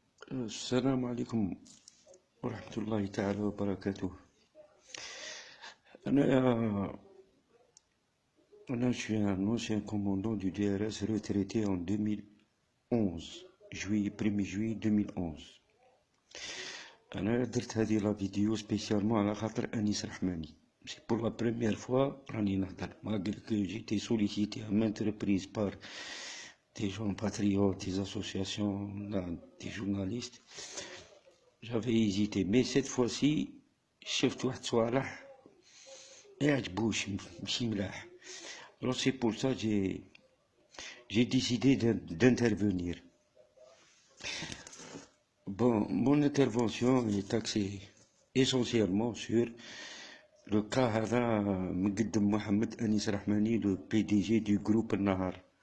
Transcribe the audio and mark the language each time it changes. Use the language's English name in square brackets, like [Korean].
[Arabic] السلام عليكم ورحمة الله تعالى وبركاته. [French] أنا je suis un ancien commandant du DRS retraité en 2011 juillet 1er juillet 2011. [Arabic] أنا درت هذه [French] لا فيديو سبيسيالمون [Arabic] على خاطر أنيس رحماني. [French] C'est pour la première fois [Arabic] راني نهضر [French] malgré que j'ai été sollicité à maintes reprises par des gens patriotes, des associations, des journalistes. J'avais hésité, mais cette fois-ci [Arabic] شفت واحد صوالح يعجبوش ماشي ملاح. [French] Alors c'est pour ça que j'ai décidé d'intervenir. Bon, mon intervention est axée essentiellement sur le cas [Arabic] هذا مقدم [French] محمد أنيس رحماني, le PDG du groupe النهار.